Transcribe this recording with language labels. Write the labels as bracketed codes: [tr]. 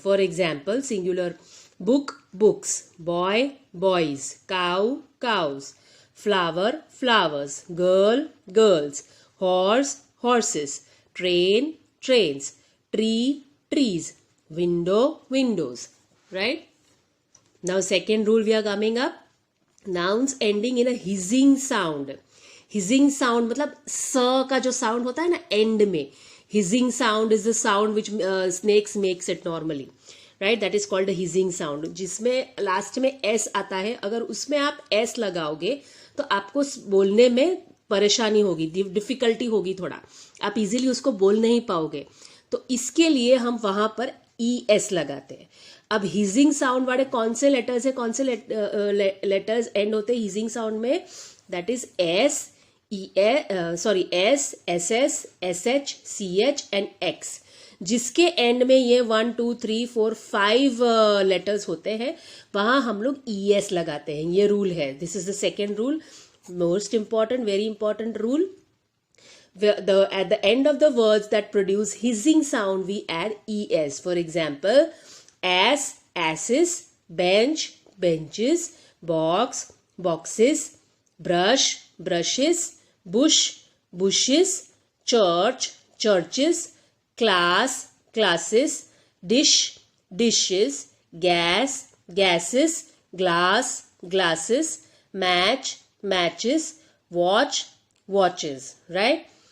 [en] For example, singular book, books, boy, boys, cow, cows, flower, flowers, girl, girls, horse, horses, train, trains, tree, trees, window, windows, right? Now second rule we are coming up. Nouns ending in a hissing sound. Hissing sound [hi] मतलब स का जो sound होता है ना end में. [en] Hissing sound is the sound which snakes makes it normally, right? That is called a hissing sound. [hi] जिसमें last में s आता है. अगर उसमें आप s लगाओगे तो आपको बोलने में परेशानी होगी, [en] difficulty [hi] होगी थोड़ा, आप [en] easily [hi] उसको बोल नहीं पाओगे. तो इसके लिए हम वहां पर ES लगाते हैं. अब [en] hissing sound [hi] वाले कौन से लेटर्स है, कौन से लेटर्स एंड होते हैं हिजिंग साउंड में? [en] That is S, S, SS, SH, CH and X. [hi] जिसके [en] end [hi] में ये 1, 2, 3, 4, 5 लेटर्स होते हैं वहां हम लोग ES लगाते हैं. ये रूल है. [en] This is the second rule. Most important, very important rule. At the end of the words that produce hissing sound, we add ES. For example, ass, asses, bench, benches, box, boxes, brush, brushes, bush, bushes, church, churches, class, classes, dish, dishes, gas, gases, glass, glasses, match, matches, watch, watches, right?